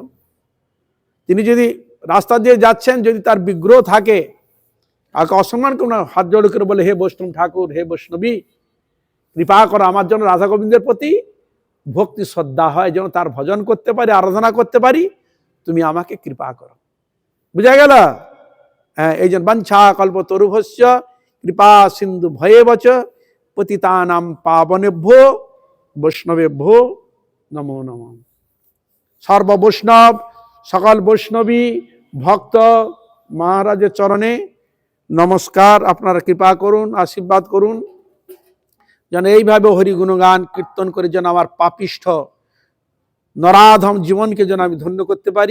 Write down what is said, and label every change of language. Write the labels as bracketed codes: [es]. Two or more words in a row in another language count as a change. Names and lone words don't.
[bn] তিনি যদি রাস্তা দিয়ে যাচ্ছেন, যদি তার বিগ্রহ থাকে, কাউকে অসম্মান করো না, হাত জোড় করে বলে হে বৈষ্ণব ঠাকুর, হে বৈষ্ণবী কৃপা করো আমার জন্য রাধা গোবিন্দের প্রতি ভক্তি শ্রদ্ধা হয়, যেন তার ভজন করতে পারি, আরাধনা করতে পারি, তুমি আমাকে কৃপা করো। বুঝা গেল? হ্যাঁ, এই জন্য [sa] বাঞ্ছা কল্পতরুভস্য কৃপা সিন্ধু ভয়েবচ পতিতানাম পাবনেভ্যো বৈষ্ণবেভ্যো নমো নমঃ। [bn] সর্ব বৈষ্ণব, সকল বৈষ্ণবী ভক্ত মহারাজের চরণে নমস্কার। আপনারা কৃপা করুন, আশীর্বাদ করুন, যেন এইভাবে হরি গুণগান কীর্তন করে যেন আমার পাপিষ্ঠ নরাধম জীবনকে যেন আমি ধন্য করতে পারি।